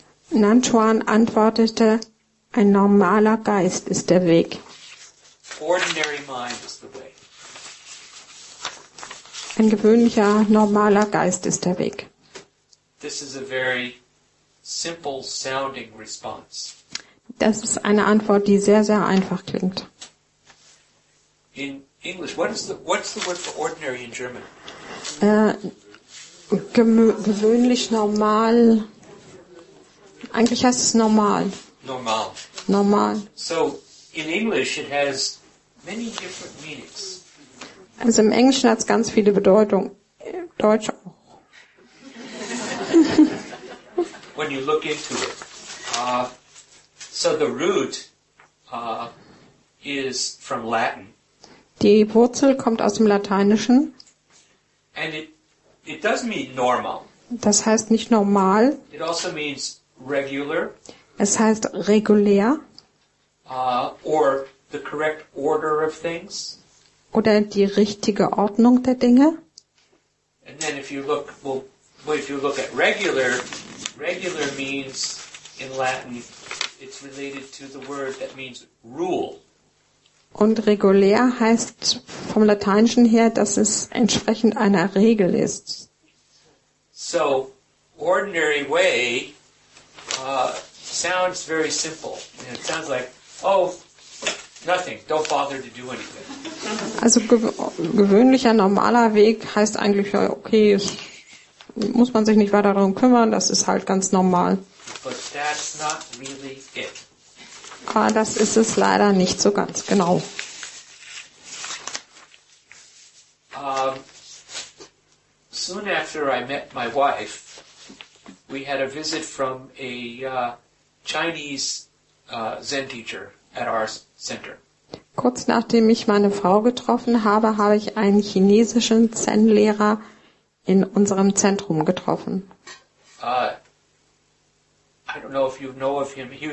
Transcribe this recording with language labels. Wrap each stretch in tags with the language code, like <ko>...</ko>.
<de>Nanchuan antwortete, ein normaler Geist ist der Weg.</de> <en>Ordinary mind is the way.</en> <de>Ein gewöhnlicher, normaler Geist ist der Weg.</de> <en>This is a very simple sounding response.</en> <de>Das ist eine Antwort, die sehr, sehr einfach klingt.</de> <en>In English, what's the word for ordinary in German?</en> <de>Gewöhnlich, normal. Eigentlich heißt es normal. Normal. Normal.</de> <en>So, in English it has many different meanings.</en> <de>Also im Englischen hat es ganz viele Bedeutungen. Im Deutsch auch.</de> <en>When you look into it. So the root is from Latin.</en> <de>Die Wurzel kommt aus dem Lateinischen.</de> <en>And it does mean normal.</en> <de>Das heißt nicht normal.</de> <en>It also means regular.</en> <de>Es heißt regulär.</de> <en>Or the correct order of things.</en> <de>Oder die richtige Ordnung der Dinge.</de> <en>And then if you look at regular means in Latin, it's related to the word that means rule.</en> <de>Und regulär heißt vom Lateinischen her, dass es entsprechend einer Regel ist.</de> <en>So, ordinary way sounds very simple. And it sounds like, oh, nothing, don't bother to do anything.</en> <de>Also gewöhnlicher, normaler Weg heißt eigentlich, okay, muss man sich nicht weiter darum kümmern, das ist halt ganz normal.</de> <en>But that's not really it.</en> <de>Aber das ist es leider nicht so ganz genau.</de> <en>Soon after I met my wife, we had a visit from a Chinese Zen teacher at our center.</en> <de>Kurz nachdem ich meine Frau getroffen habe, habe ich einen chinesischen Zen-Lehrer in unserem Zentrum getroffen.</de> <en>I don't know if you know of him.</en>